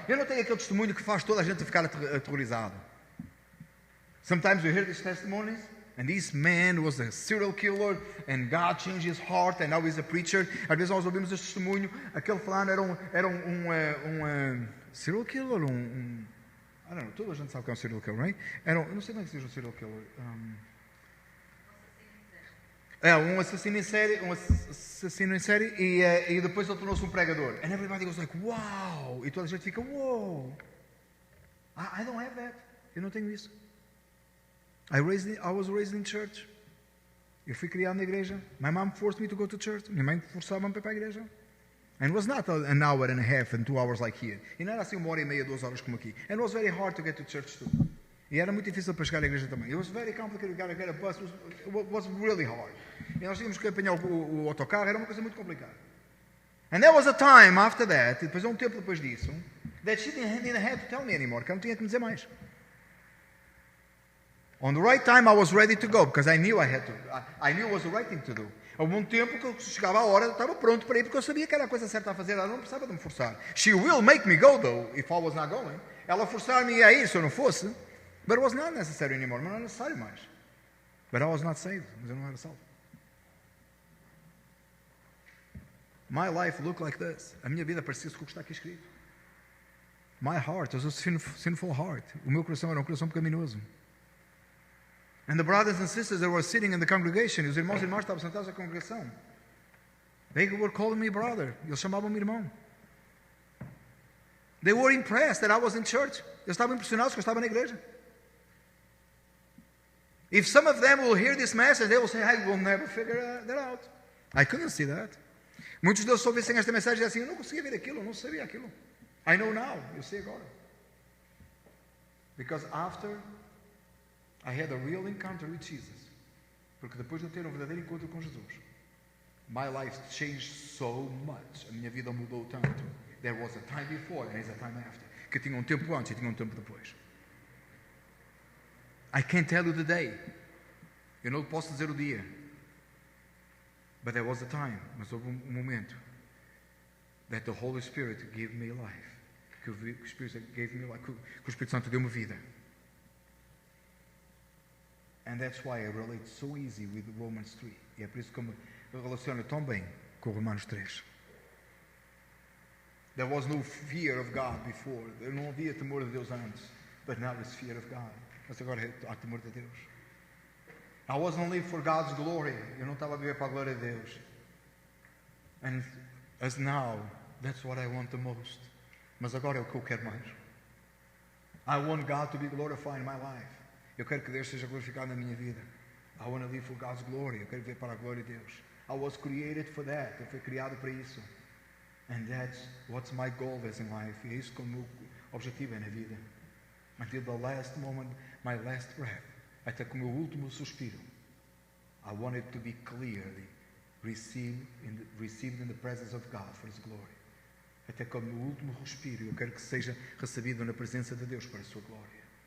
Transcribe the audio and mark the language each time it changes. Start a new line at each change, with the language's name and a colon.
Portuguese: Eu não tenho aquele testemunho que faz toda a gente ficar aterrorizado.
English: Sometimes we hear these testimonies, and this man was a serial killer, and God changed his heart, and now he's a preacher.
Portuguese: Às vezes nós ouvimos este testemunho, aquele fulano era um serial killer,
English: I don't know,
Portuguese: toda a gente sabe que é um serial killer, right? Eu não sei como é que se diz um serial killer. Um assassino em série e depois ele tornou-se um pregador.
English: And everybody was like, wow!
Portuguese: E toda a gente fica, wow!
English: I don't have that.
Portuguese: Eu não tenho isso.
English: I was raised in church.
Portuguese: Eu fui criado na igreja.
English: My mom forced me to go to church.
Portuguese: Minha mãe forçava-me para ir para a igreja.
English: And it was not an hour and a half and 2 hours like here.
Portuguese: E não era assim 1h30, 2 horas como aqui.
English: And it was very hard to get to church too.
Portuguese: E era muito difícil para chegar à igreja também.
English: It was very complicated to get a bus. It was really hard.
Portuguese: E nós tínhamos que apanhar o autocarro. Era uma coisa muito complicada.
English: And there was a time after that,
Portuguese: depois um tempo depois disso,
English: that she didn't have to tell me anymore,
Portuguese: que ela não tinha que me dizer mais.
English: On the right time I was ready to go, because I knew I knew it was the right thing to do.
Portuguese: Houve um tempo que chegava a hora, eu estava pronto para ir, porque eu sabia que era a coisa certa a fazer, ela não precisava de me forçar.
English: She will make me go, though, if I was not going.
Portuguese: Ela forçar-me a ir se eu não fosse,
English: but it was not necessary anymore,
Portuguese: não era necessário mais.
English: But I was not saved,
Portuguese: mas eu não era salvo.
English: My life looked like this.
Portuguese: A minha vida parecia-se com o que está aqui escrito.
English: My heart was a sinful heart.
Portuguese: O meu coração era um coração pecaminoso.
English: And the brothers and sisters that were sitting in the congregation,
Portuguese: os irmãos e irmãs estavam sentados na congregação.
English: They were calling me brother.
Portuguese: Eles chamavam-me irmão.
English: They were impressed that I was in church.
Portuguese: Eles estavam impressionados que eu estava na igreja.
English: If some of them will hear this message, they will say, I will never figure that out. I couldn't see that.
Portuguese: Muitos deles ouvissem esta mensagem e assim, eu não conseguia ver aquilo, eu não sabia aquilo.
English: I know now,
Portuguese: eu sei agora.
English: Because after I had a real encounter with Jesus,
Portuguese: porque depois de eu ter um verdadeiro encontro com Jesus,
English: my life changed so much.
Portuguese: A minha vida mudou tanto.
English: There was a time before and there's a time after.
Portuguese: Que tinha um tempo antes e tinha um tempo depois.
English: I can't tell you the day.
Portuguese: Eu não posso dizer o dia.
English: But there was a time,
Portuguese: mas houve um momento
English: that the Holy Spirit gave me life.
Portuguese: Que o Espírito
English: gave me life,
Portuguese: que o Espírito Santo deu-me vida.
English: And that's why I relate so easy with Romans 3.
Portuguese: E é por isso que eu relaciono tão bem com Romanos 3.
English: There was no fear of God before.
Portuguese: Eu não havia temor de Deus antes.
English: But now there's fear of God.
Portuguese: Mas agora há temor de Deus.
English: I wasn't living for God's glory.
Portuguese: Eu não estava a viver para a glória de Deus.
English: And as now, that's what I want the most.
Portuguese: Mas agora é o que eu quero mais.
English: I want God to be glorified in my life.
Portuguese: Eu quero que Deus seja glorificado na minha vida.
English: I want to live for God's glory.
Portuguese: Eu quero viver para a glória de Deus.
English: I was created for that.
Portuguese: Eu fui criado para isso.
English: And that's what's my goal is in life.
Portuguese: E é isso que o meu objetivo é na vida.
English: Until the last moment, my last breath.
Portuguese: Até que o meu último suspiro.
English: I want it to be clearly received in the presence of God for His glory.
Portuguese: Até que o meu último respiro, eu quero que seja recebido na presença de Deus para a sua glória.